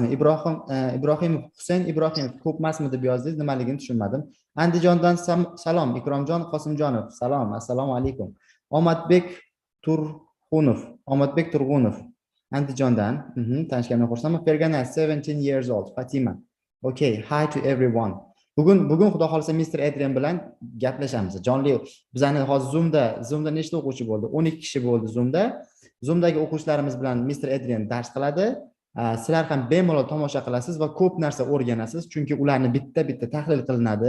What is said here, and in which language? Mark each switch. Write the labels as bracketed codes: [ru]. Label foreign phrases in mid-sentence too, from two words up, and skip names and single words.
[uz] Ibrohimov Husayn Ibrohimov ko'pmasmi deb yozdingiz, nimaligini tushunmadim. Andijondan salom, Ikromjon Qosimjonov. Salom, assalomu alaykum. Omadbek Turg'unov. Andijondan. Tanishganimdan xursandman. [en] Fergana 17 years old. Fatima. Okay, hi to everyone. [uz] Bugun xudo xolisa Mr. Adrian bilan gaplashamiz. Jonli bizani hozir Zoom'da nechta o'quvchi bo'ldi? 12 kishi bo'ldi Zoom'da. Zoom'dagi o'quvchilarimiz bilan Mr. Adrian dars qiladi. Sizlar ham bemalol tomosha qilasiz va ko'p narsa o'rganasiz, chunki ularni bitta tahlil qilinadi.